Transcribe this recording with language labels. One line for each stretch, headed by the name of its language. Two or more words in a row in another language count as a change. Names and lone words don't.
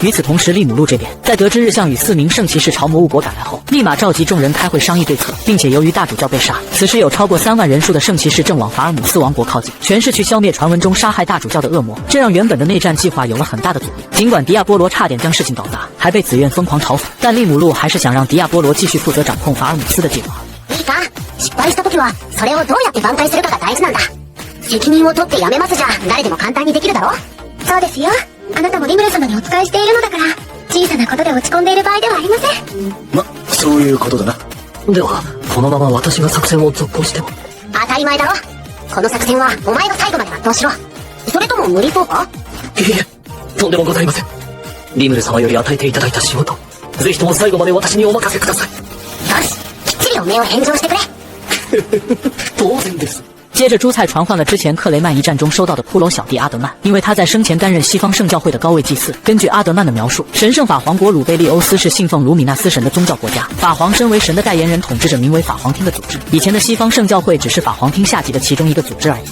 Chinese: 与此同时，利姆路这边在得知日向与4名圣骑士朝魔物国赶来后，立马召集众人开会商议对策，并且由于大主教被杀，此时有超过3万人数的圣骑士正往法尔姆斯王国靠近，全是去消灭传闻中杀害大主教的恶魔，这让原本的内战计划有了很大的阻力。尽管迪亚波罗差点将事情搞砸，还被紫苑疯狂嘲讽，但利姆路还是想让迪亚波罗继续负责掌控法尔姆斯的计划。
Japanese: いいか、失敗した時はそれをどうやって挽回するかが大事なんだ。責任を取ってやめますじゃ誰でも簡単にできるだろ。そうですよ。あなたもリムル様にお仕えしているのだから、小さなことで落ち込んでいる場合ではありません。ま、そういうことだな。ではこのまま私が作戦を続行しても。当たり前だろ。この作戦はお前が最後まで全うしろ。それとも無理そうか。いえ、とんでもございません。リムル様より与えていただいた仕事、ぜひとも最後まで私にお任せください。よし、きっちりお面を返上してくれ。当然です。
Chinese: 接着，朱菜传唤了之前克雷曼一战中收到的骷髅小弟阿德曼，因为他在生前担任西方圣教会的高位祭司。根据阿德曼的描述，神圣法皇国鲁贝利欧斯是信奉卢米纳斯神的宗教国家，法皇身为神的代言人，统治着名为法皇厅的组织。以前的西方圣教会只是法皇厅下级的其中一个组织而已。